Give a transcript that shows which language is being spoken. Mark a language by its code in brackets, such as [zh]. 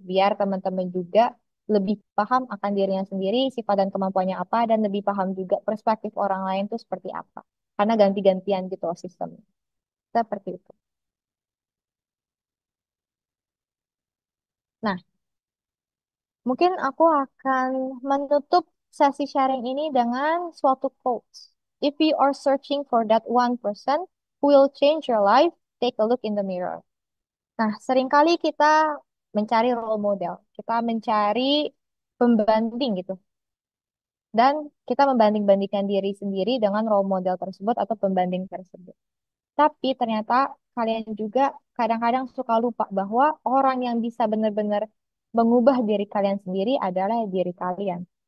[id] Biar teman-teman juga lebih paham akan dirinya sendiri, sifat dan kemampuannya apa, dan lebih paham juga perspektif orang lain itu seperti apa. Karena ganti-gantian gitu loh sistemnya. Seperti itu. Nah, mungkin aku akan menutup sesi sharing ini dengan suatu quotes. [en] If you are searching for that one person who will change your life, take a look in the mirror. [id] Nah, seringkali kita mencari role model. Kita mencari pembanding gitu. Dan kita membanding-bandingkan diri sendiri dengan role model tersebut atau pembanding tersebut. Tapi ternyata kalian juga kadang-kadang suka lupa bahwa orang yang bisa benar-benar mengubah diri kalian sendiri adalah diri kalian.